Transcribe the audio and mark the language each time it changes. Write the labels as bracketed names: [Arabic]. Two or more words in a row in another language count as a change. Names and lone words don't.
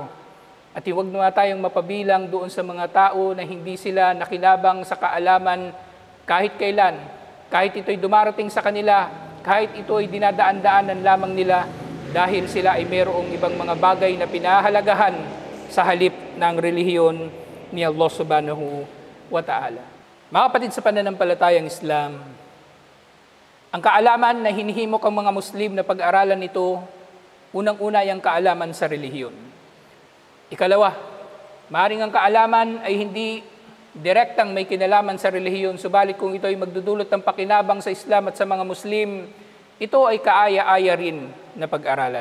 [Filipino] At huwag na tayong mapabilang doon sa mga tao na hindi sila nakinabang sa kaalaman kahit kailan, kahit ito'y dumarating sa kanila, kahit ito ay dinadaan-daanan lamang nila dahil sila ay mayroong ibang mga bagay na pinahalagahan sa halip ng relihiyon ni Allah [Arabic] سبحانه وتعالى. [Filipino] Mga kapatid sa pananampalatayang Islam, ang kaalaman na hinihimok ang mga Muslim na pag-aralan ito, unang-una ay ang kaalaman sa relihiyon. Ikalawa, maaaring ang kaalaman ay hindi direktang may kinalaman sa relihiyon, subalit kung ito ay magdudulot ng pakinabang sa Islam at sa mga Muslim, ito ay kaaya-aya rin na pag-aralan.